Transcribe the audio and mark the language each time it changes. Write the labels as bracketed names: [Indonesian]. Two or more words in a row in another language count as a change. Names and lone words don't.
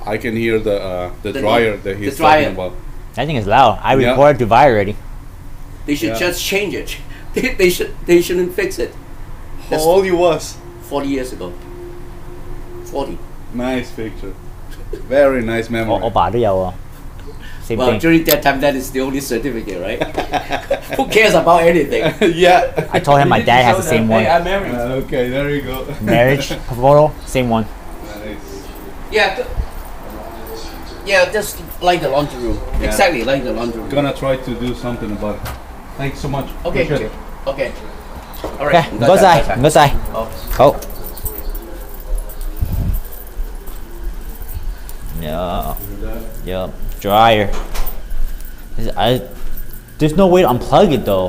[English] I can hear the dryer that he's talking about. I think it's loud. I reported to Vi already. They should just change it. They shouldn't fix it. How old you was? 40 years ago. 40. Nice picture. Very nice memory. [Cantonese] 我爸都有啊。Same [English] Well, thing. during that time, that is the only certificate, right? Who cares about anything? Yeah. I told him my dad has the same one. Hey, I'm married. Okay, there you go. Marriage photo, same one. Nice. Yeah, just like the laundry room. Yeah. Exactly like the laundry room. Gonna try to do something about it. Thanks so much. Okay. Appreciate it. Okay. All Okay, right. [Cantonese] 唔該晒，唔該晒。 [English] 好。Yeah, dryer. There's no way to unplug it though.